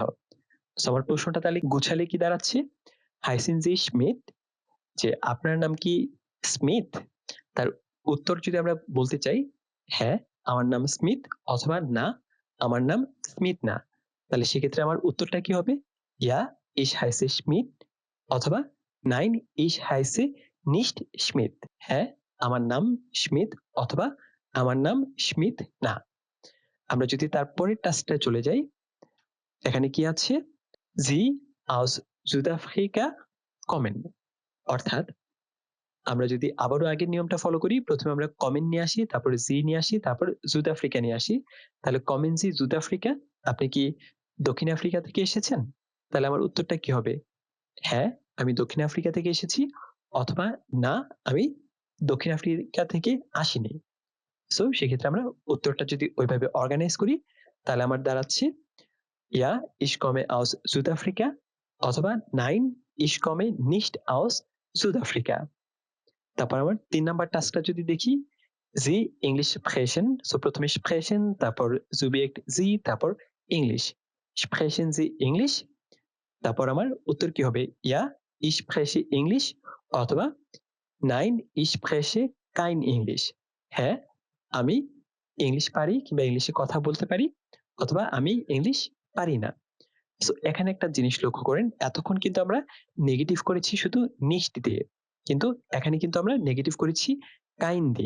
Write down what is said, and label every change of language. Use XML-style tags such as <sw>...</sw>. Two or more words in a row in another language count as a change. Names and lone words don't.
<bn>সো আমার প্রশ্নটা তাহলে গুছালে কি দাঁড়াচ্ছে,</bn> <de>Heißen Sie Schmidt,</de> <bn>যে আপনার নাম কি স্মিথ? তার উত্তর যদি আমরা বলতে চাই হ্যাঁ আমার নাম স্মিথ, অথবা না আমার নাম স্মিথ না, তাহলে সেক্ষেত্রে আমার উত্তরটা কি হবে,</bn> <de>Ja ich heiße Schmidt,</de> <bn>অথবা</bn> <de>Nein ich heiße nicht Schmidt,</de> <bn>হ্যাঁ আমার নাম স্মিথ, অথবা আমার নাম স্মিথ না। আমরা যদি তারপরের টাস্কটা চলে যাই, এখানে কি আছে,</bn> <de>Sie aus Südafrika kommen,</de> <bn>অর্থাৎ আমরা যদি আবারও আগের নিয়মটা ফলো করি, প্রথমে আমরা কমেন নিয়ে আসি, তারপর জি নিয়ে আসি, তারপর জুদ আফ্রিকা নিয়ে আসি, তাহলে</bn> <de>Kommen Sie Süd Afrika,</de> <bn>আপনি কি দক্ষিণ আফ্রিকা থেকে এসেছেন? তাহলে আমার উত্তরটা কি হবে, হ্যাঁ আমি দক্ষিণ আফ্রিকা থেকে এসেছি, অথবা না আমি দক্ষিণ আফ্রিকা থেকে আসিনি। সো সেক্ষেত্রে আমরা উত্তরটা যদি ওইভাবে অর্গানাইজ করি, তাহলে আমার দাঁড়াচ্ছে</bn> <de>Ja ich komme aus Südafrika,</de> <bn>অথবা</bn> <de>nein ich komme nicht aus Südafrika।</de> <bn>তারপর আমার 3 নাম্বার টাস্কটা যদি দেখি,</bn> <de>Sie Englisch sprechen,</de> <bn>সো প্রথমে স্প্রেশন, তারপর সুবিজেক্ট জি, তারপর ইংলিশ</bn> <de>sprechen Sie Englisch,</de> <bn>তারপর আমার উত্তর কি হবে,</bn> <de>Ja ich spreche Englisch,</de> <bn>অথবা</bn> <de>nein ich spreche kein Englisch,</de> <bn>হ্যাঁ আমি ইংলিশ পারি কিংবা ইংলিশে কথা বলতে পারি, অথবা আমি ইংলিশ পারি না। সো এখানে একটা জিনিস লক্ষ্য করেন, এতক্ষণ কিন্তু আমরা নেগেটিভ করেছি শুধু নিশ্ট দিয়ে, কিন্তু এখানে কিন্তু আমরা নেগেটিভ করেছি কাইন দিয়ে।</bn>